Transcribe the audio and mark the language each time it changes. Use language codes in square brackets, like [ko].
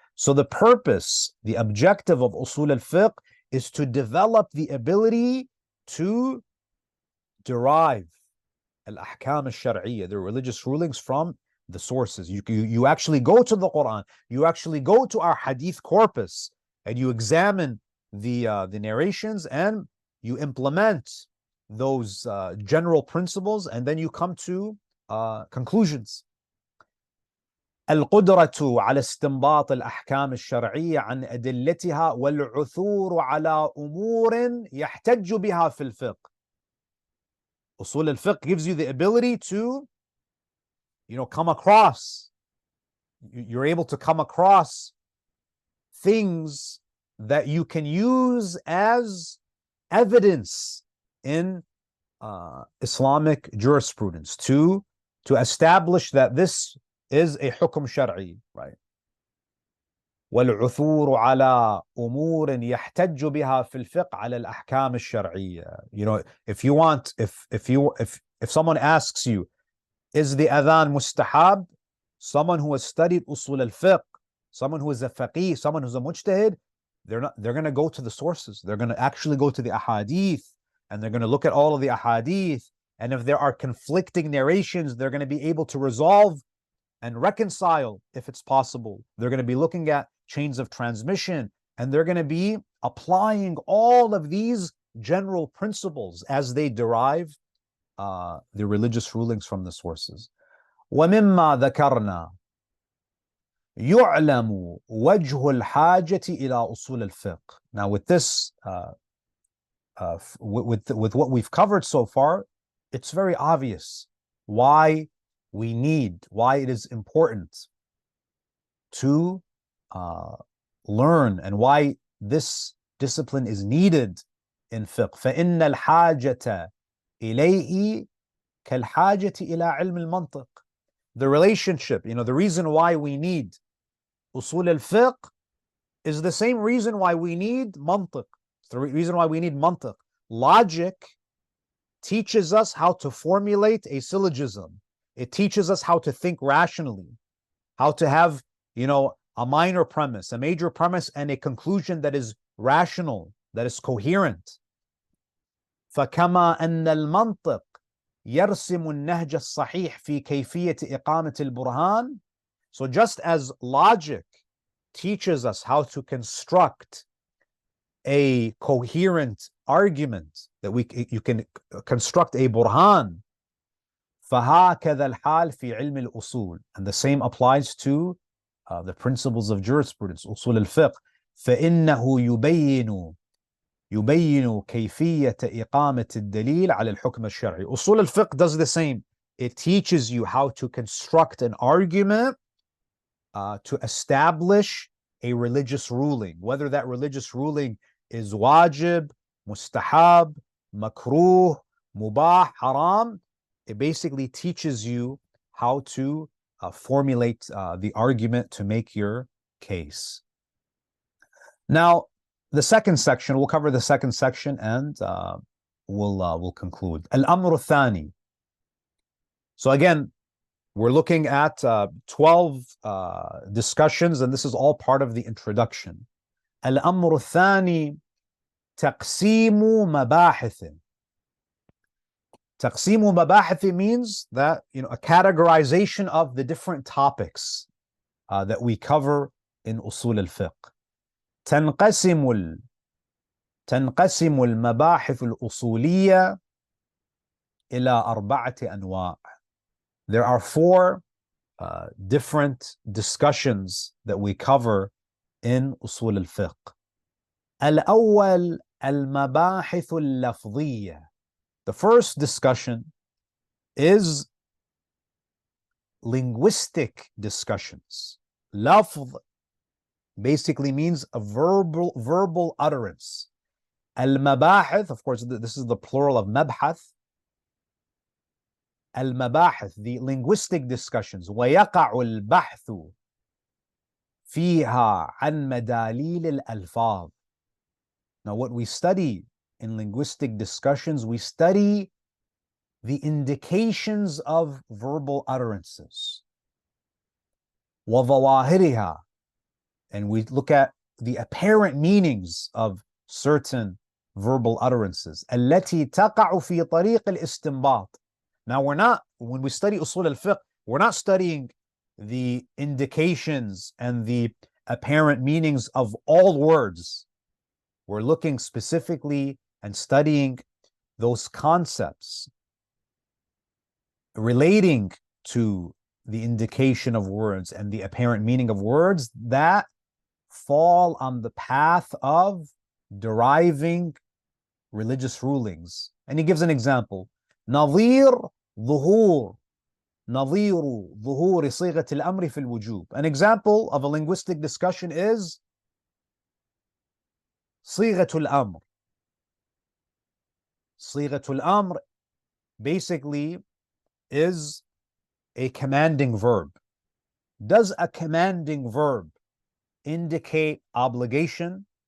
[en] So the purpose, the objective of Usul Al-Fiqh is to develop the ability to derive al-ahkam al-shar'iyya, the religious rulings, from the sources. You actually go to the Quran, you actually go to our hadith corpus, and you examine the narrations, and you implement those general principles, and then you come to conclusions. [ar] القدرة على استنباط الأحكام الشرعية عن أدلتها والعثور على أمور يحتج بها في الفقه. [en] Usul al-Fiqh gives you the ability to, come across, you're able to come across things that you can use as evidence in Islamic jurisprudence to establish that this is a hukum shar'i, right? [ar] والعثور على أمور يحتج بها في الفقه على الأحكام الشرعية. [en] If someone asks you, is the adhan mustahab? Someone who has studied usul al-fiqh, someone who is a faqih, someone who's a mujtahid, they're going to go to the sources. They're going to actually go to the ahadith, and they're going to look at all of the ahadith, and if there are conflicting narrations, they're going to be able to resolve and reconcile if it's possible. They're going to be looking at chains of transmission, and they're going to be applying all of these general principles as they derive the religious rulings from the sources. [ar] ومما ذكرنا يعلم وجه الحاجة إلى أصول الفقه. [en] Now, with this, with what we've covered so far, it's very obvious why it is important to learn, and why this discipline is needed in fiqh. [ar] فإن الحاجة إليه كالحاجة إلى علم المنطق. [en] The relationship, the reason why we need usul al-fiqh is the same reason why we need mantiq. It's the reason why we need mantiq. Logic teaches us how to formulate a syllogism. It teaches us how to think rationally, how to have, a minor premise, a major premise, and a conclusion that is rational, that is coherent. [ar] فكما أن المنطق يرسم النهج الصحيح في كيفية إقامة البرهان. [en] So just as logic teaches us how to construct a coherent argument, that you can construct a burhan, [ar] فهكذا الحال في علم الأصول. [en] And the same applies to the principles of jurisprudence, Usul Al-Fiqh. [ar] فإنه يبين كيفية إقامة الدليل على الحكم الشرعي. [en] Usul Al-Fiqh does the same. It teaches you how to construct an argument to establish a religious ruling, whether that religious ruling is wajib, mustahab, makruh, mubah, haram. It basically teaches you how to formulate the argument to make your case. Now, the second section, we'll cover the second section and we'll conclude. Al-Amr al-Thani. So again, we're looking at 12 discussions, and this is all part of the introduction. [ar] Al-Amr al-Thani, taqsimu mabahithi. [en] Taqsimu mabahithi means that, a categorization of the different topics that we cover in Usul Al-Fiqh. [ar] تنقسم المباحث الأصولية إلى أربعة أنواع. [en] There are four different discussions that we cover in Usul Al-Fiqh. [ar] الأول المباحث اللفظية. [en] The first discussion is linguistic discussions. Lafz basically means a verbal utterance. Al-mabahith, of course, this is the plural of mabhath. [ar] Al-mabahith, [en] the linguistic discussions. [ar] وَيَقَعُ الْبَحْثُ فِيهَا عَنْ مَدَالِيلِ الْأَلْفَاظِ. [en] Now, what we study in linguistic discussions, we study the indications of verbal utterances. [ar] وَظَوَاهِرِهَا, [en] and we look at the apparent meanings of certain verbal utterances. [ar] التي تقع في طريق الاستنباط. [en] Now, when we study Usul Al-Fiqh, we're not studying the indications and the apparent meanings of all words. We're looking specifically and studying those concepts relating to the indication of words and the apparent meaning of words that fall on the path of deriving religious rulings. And he gives an example. [ar] نظير ظهور صيغة الأمر في الوجوب. [en] An example of a linguistic discussion is صيغة الأمر. صيغة الأمر basically is a commanding verb. Does a commanding verb indicate obligation?